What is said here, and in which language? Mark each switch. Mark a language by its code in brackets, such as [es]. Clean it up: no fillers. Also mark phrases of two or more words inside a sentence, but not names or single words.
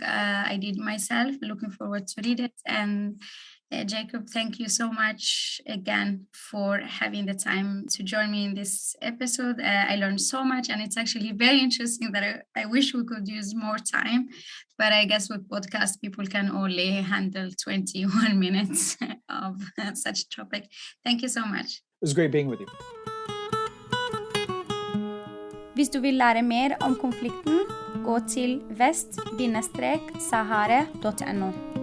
[en] I did myself, looking forward to read it. And Jacob, thank you so much again for having the time to join me in this episode. I learned so much, and it's actually very interesting that I wish we could use more time. But I guess with podcast, people can only handle 21 minutes of such a topic. Thank you so much. It was great being with you. [no] Hvis du vil lære mer om konflikten, gå til vest-sahara.no.